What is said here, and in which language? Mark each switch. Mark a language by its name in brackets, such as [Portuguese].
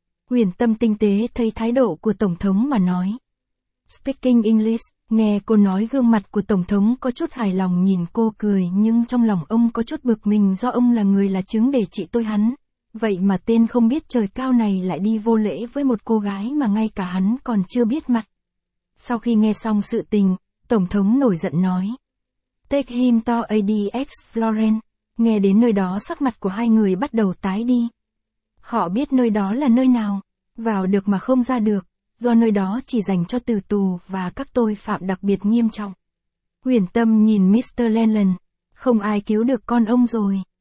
[Vietnamese] Huyền Tâm tinh tế thấy thái độ của Tổng thống mà nói. [English] Speaking English, [Vietnamese] nghe cô nói gương mặt của Tổng thống có chút hài lòng nhìn cô cười, nhưng trong lòng ông có chút bực mình do ông là người là chứng để chị tôi hắn. Vậy mà tên không biết trời cao này lại đi vô lễ với một cô gái mà ngay cả hắn còn chưa biết mặt. Sau khi nghe xong sự tình, Tổng thống nổi giận nói. [English] Take him to ADX Florence. [Vietnamese] Nghe đến nơi đó sắc mặt của hai người bắt đầu tái đi. Họ biết nơi đó là nơi nào, vào được mà không ra được, do nơi đó chỉ dành cho tử tù và các tội phạm đặc biệt nghiêm trọng. Huyền Tâm nhìn Mr. Lenlen, không ai cứu được con ông rồi.